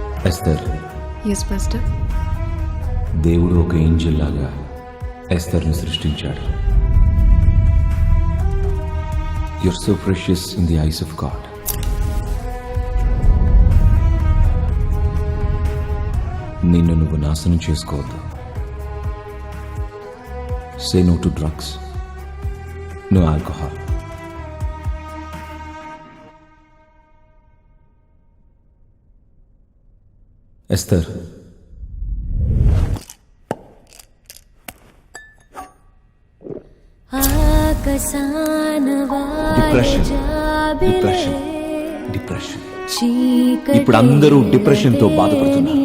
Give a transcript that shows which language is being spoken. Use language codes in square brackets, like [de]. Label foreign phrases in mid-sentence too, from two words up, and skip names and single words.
[te] ఎస్తర్, [en] yes pastor. [te] దేవుడు ఒక ఏంజెల్ లాగా ఎస్తర్ని సృష్టించాడు. [en] You're so precious in the eyes of God. [te] నిన్ను నువ్వు నాశనం చేసుకోవద్దు. [en] Say no to drugs, no alcohol. [te] ఎస్తర్, డిప్రెషన్ డిప్రెషన్ డిప్రెషన్ ఇప్పుడు అందరూ డిప్రెషన్తో బాధపడుతున్నారు.